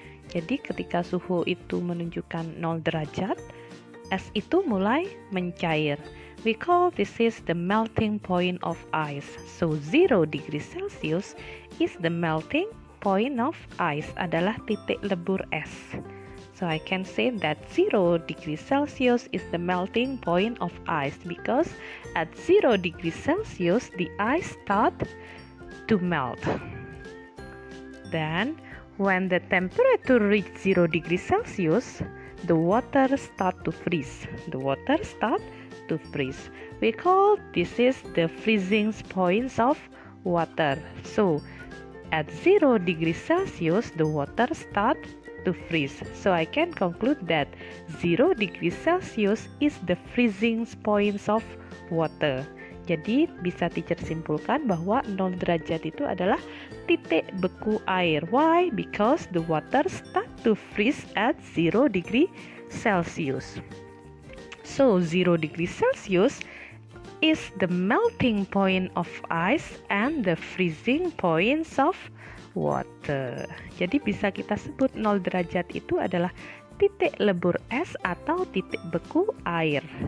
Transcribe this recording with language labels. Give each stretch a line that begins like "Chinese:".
Indonesian: Jadi ketika suhu itu menunjukkan 0 derajat, es itu mulai mencair.
English: We call this is the melting point of ice. So 0 degrees Celsius is the melting point of ice,
Indonesian: adalah titik lebur es.
English: So I can say that 0 degrees Celsius is the melting point of ice because at 0 degrees Celsius the ice start to melt. Then when the temperature reach 0 degrees Celsius, the water start to freeze. The water start to freeze. We call this is the freezing point of water. So at 0 degrees Celsius, the water start to freeze. So I can conclude that 0 degrees Celsius is the freezing point of water.
Indonesian: Jadi bisa teacher simpulkan bahwa 0 derajat itu adalah titik beku air.
English: Why? Because the water start to freeze at 0 degree Celsius. So 0 degree Celsius is the melting point of ice and the freezing points of water.
Indonesian: Jadi bisa kita sebut 0 derajat itu adalah titik lebur es atau titik beku air.